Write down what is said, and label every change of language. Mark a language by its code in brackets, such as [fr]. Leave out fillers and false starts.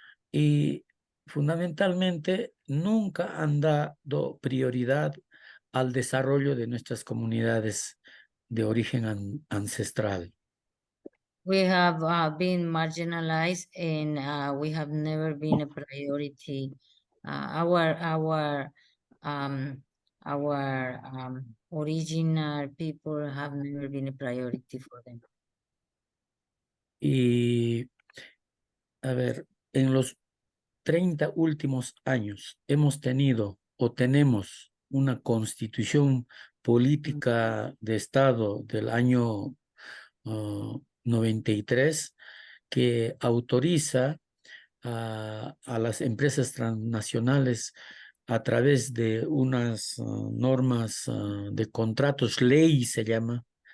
[es] y fundamentalmente nunca han dado prioridad al desarrollo de nuestras comunidades de origen ancestral. [en] We have been marginalized and we have never been a priority. Our original people have never been a priority for them. [es] Y, a ver, en los 30 últimos años hemos tenido o tenemos una constitución política de Estado del año 93 que autoriza a las empresas transnacionales a través de unas normas de contratos, ley se llama,